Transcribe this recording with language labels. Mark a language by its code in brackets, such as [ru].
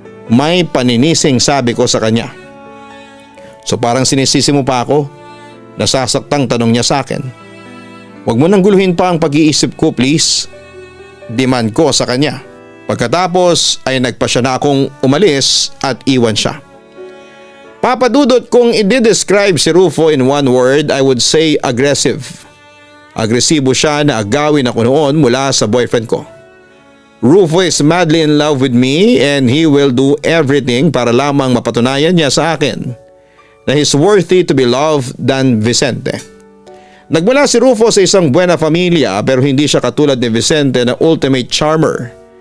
[tl] May paninising sabi ko sa kanya. So parang sinisisi mo pa ako? Nasasaktang tanong niya sa akin. Huwag mo nang guluhin pa ang pag-iisip ko please. Demand ko sa kanya. Pagkatapos ay nagpasya na akong umalis at iwan siya. [en] Papadudot [tl] kung i-describe [en] si Rufo in one word I would say aggressive. [tl] Agresibo siya na agawin ako noon mula sa boyfriend ko. [en] Rufo is madly in love with me and he will do everything [tl] para lamang mapatunayan niya sa akin na [en] he's worthy to be loved than Vicente. [tl] Nagmula si Rufo sa isang buena familia pero hindi siya katulad ni Vicente na ultimate charmer.